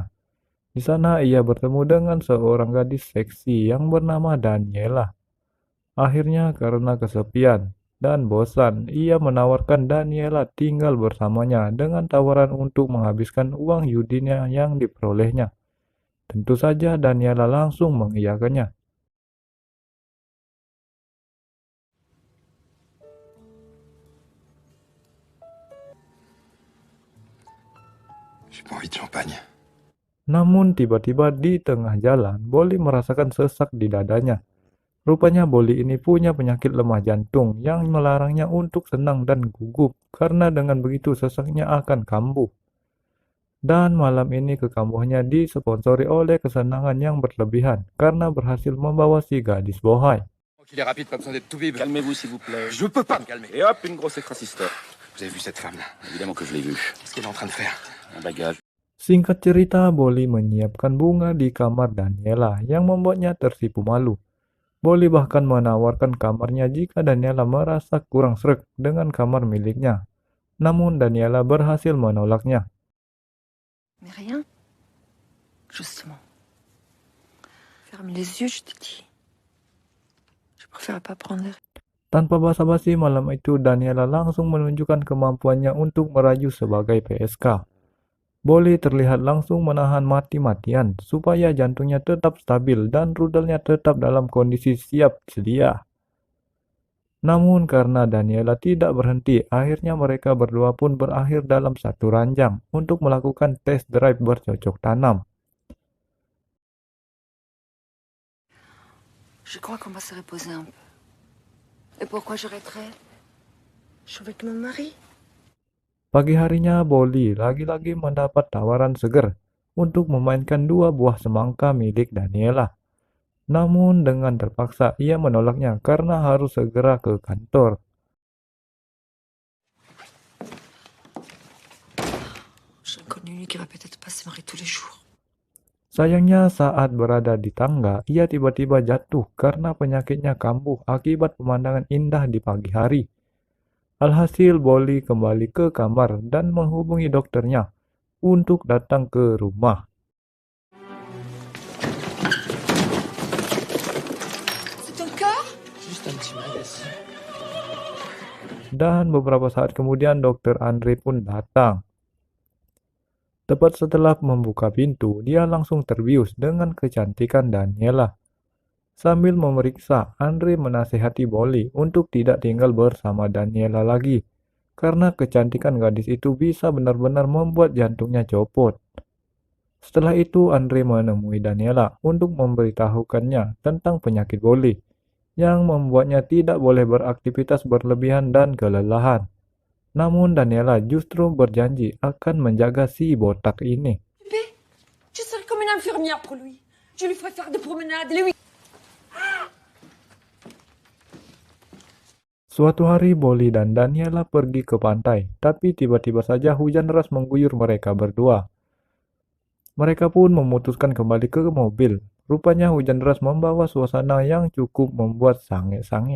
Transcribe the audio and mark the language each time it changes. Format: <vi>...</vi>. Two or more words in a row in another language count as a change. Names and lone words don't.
<id>Di sana ia bertemu dengan seorang gadis seksi yang bernama Daniela. Akhirnya karena kesepian dan bosan, ia menawarkan Daniela tinggal bersamanya dengan tawaran untuk menghabiskan uang yudinya yang diperolehnya. Tentu saja Daniela langsung mengiyakannya.</id> <fr>J'ai pas envie de champagne.</fr> <id>Namun tiba-tiba di tengah jalan, Bolly merasakan sesak di dadanya. Rupanya Bolly ini punya penyakit lemah jantung yang melarangnya untuk senang dan gugup karena dengan begitu sesaknya akan kambuh. Dan malam ini kekambuhannya disponsori oleh kesenangan yang berlebihan karena berhasil membawa si gadis bohai.</id> <fr>Il est rapide, pas besoin d'être tout bib. Calmez-vous, s'il vous plaît. Je peux pas me calmer. Et hop, une grosse écrasisteur. Vous avez vu cette femme-là? Évidemment que je l'ai vu. Qu'est-ce qu'elle est en train de faire? Un bagage.</fr> <id>Singkat cerita, Bolly menyiapkan bunga di kamar Daniela yang membuatnya tersipu malu. Bolly bahkan menawarkan kamarnya jika Daniela merasa kurang sreg dengan kamar miliknya. Namun Daniela berhasil menolaknya.</id> <fr>Mais rien. Justement. Ferme les yeux, je te dis. Je préfère pas prendre les risques.</fr> <id>Tanpa basa-basi malam itu Daniela langsung menunjukkan kemampuannya untuk merayu sebagai PSK. Bolly terlihat langsung menahan mati-matian supaya jantungnya tetap stabil dan rudelnya tetap dalam kondisi siap sedia. Namun karena Daniela tidak berhenti, akhirnya mereka berdua pun berakhir dalam satu ranjang untuk melakukan</id> <en>tes drive</en> <id>bercocok tanam.</id> <fr>Je crois qu'on va se reposer un peu. Et pourquoi j'arrêterais? Je suis avec mon mari.</fr> <id>Pagi harinya Bolly lagi-lagi mendapat tawaran seger untuk memainkan 2 buah semangka milik Daniela. Namun dengan terpaksa ia menolaknya karena harus segera ke kantor.</id> <fr>J'en connais une qui va peut-être pas se marier tous les jours.</fr> <id>Sayangnya saat berada di tangga, ia tiba-tiba jatuh karena penyakitnya kambuh akibat pemandangan indah di pagi hari. Alhasil Bolly kembali ke kamar dan menghubungi dokternya untuk datang ke rumah.</id> <fr>C'est ton corps? Juste un petit malaise.</fr> <id>Dan beberapa saat kemudian dokter Andre pun datang. Tepat setelah membuka pintu, dia langsung terbius dengan kecantikan Daniela. Sambil memeriksa, Andre menasihati Bolly untuk tidak tinggal bersama Daniela lagi, karena kecantikan gadis itu bisa benar-benar membuat jantungnya copot. Setelah itu, Andre menemui Daniela untuk memberitahukannya tentang penyakit Bolly, yang membuatnya tidak boleh beraktivitas berlebihan dan kelelahan. Namun Daniela justru berjanji akan menjaga si botak ini.</id> <fr>Bébé, je serai comme une infirmière pour lui. Je lui ferai faire des promenades, les week-ends.</fr> <id>Suatu hari Bolly dan Daniela pergi ke pantai, tapi tiba-tiba saja hujan deras mengguyur mereka berdua. Mereka pun memutuskan kembali ke mobil. Rupanya hujan deras membawa suasana yang cukup membuat sange-sange.</id>